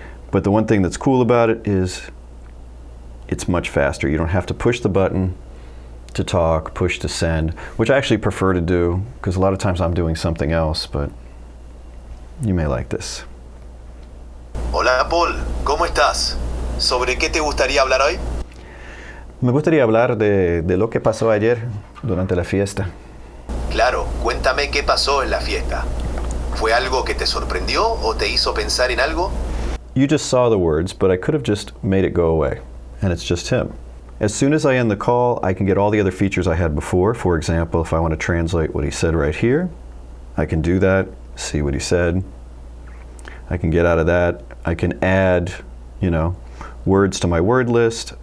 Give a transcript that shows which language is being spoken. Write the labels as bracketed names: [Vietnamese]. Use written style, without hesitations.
[English] But the one thing that's cool about it is it's much faster. You don't have to push the button to talk, push to send, which I actually prefer to do because a lot of times I'm doing something else, but you may like this. [Spanish] Hola Paul, ¿cómo estás? ¿Sobre qué te gustaría hablar hoy? Me gustaría hablar de lo que pasó ayer durante la fiesta. Claro, cuéntame qué pasó en la fiesta. ¿Fue algo que te sorprendió o te hizo pensar en algo? [English] You just saw the words, but I could have just made it go away, and it's just him. As soon as I end the call, I can get all the other features I had before. For example, if I want to translate what he said right here, I can do that, see what he said. I can get out of that. I can add, words to my word list.